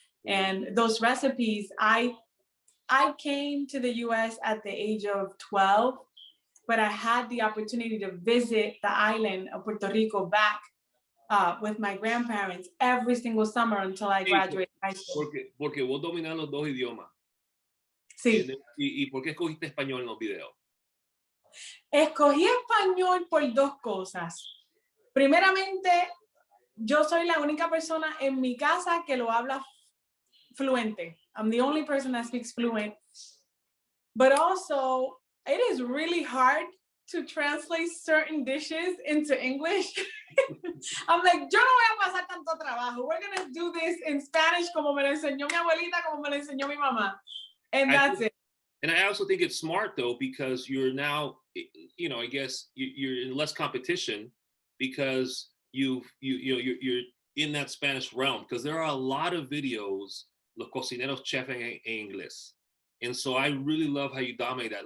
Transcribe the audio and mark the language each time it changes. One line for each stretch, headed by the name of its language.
English: And those recipes, I came to the US at the age of 12, but I had the opportunity to visit the island of Puerto Rico back with my grandparents every single summer until I graduated high school.
Spanish: Porque vos dominás los dos idiomas. Sí. ¿Y por qué escogiste español en los videos? Escogí español por dos cosas. Primeramente, yo soy la única persona en mi casa que lo habla fluente.
English: I'm the only person that speaks fluent. But also, it is really hard to translate certain dishes into English. I'm like,
Spanish: yo no voy a pasar tanto trabajo.
English: We're gonna do this in Spanish
Spanish: como me lo enseñó mi abuelita, como me lo enseñó mi mamá.
English: And that's it. And I also think it's smart, though, because you're now, I guess you're in less competition because you're in that Spanish realm, because there are a lot of videos,
Spanish: los cocineros chef en inglés.
English: And so I really love how you dominate that.